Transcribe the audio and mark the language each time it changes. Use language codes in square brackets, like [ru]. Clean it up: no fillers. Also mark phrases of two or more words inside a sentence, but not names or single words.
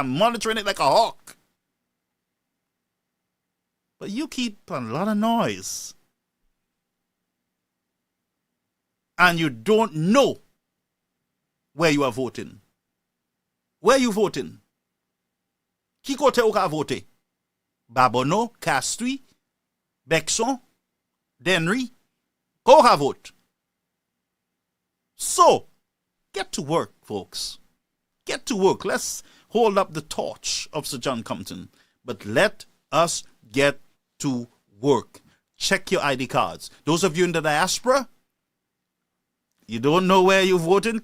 [en] I'm monitoring it like a hawk. But you keep a lot of noise. And you don't know where you are voting. Where you voting? [acf] Qui kote ou ka vote? Babono, Castries, Bexon, Denry, ko ka vote? [en] So, get to work, folks. Get to work. Let's hold up the torch of Sir John Compton. But let us get to work. Check your ID cards. Those of you in the diaspora, You don't know where you're voting?